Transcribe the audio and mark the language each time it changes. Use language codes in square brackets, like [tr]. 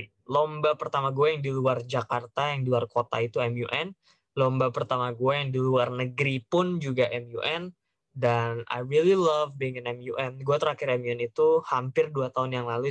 [id] Lomba pertama gue yang di luar Jakarta, yang di luar kota itu MUN. Lomba pertama gue yang di luar negeri pun juga MUN. [en] Dan I really love being in MUN. [id] Gue terakhir MUN itu hampir 2 tahun yang lalu.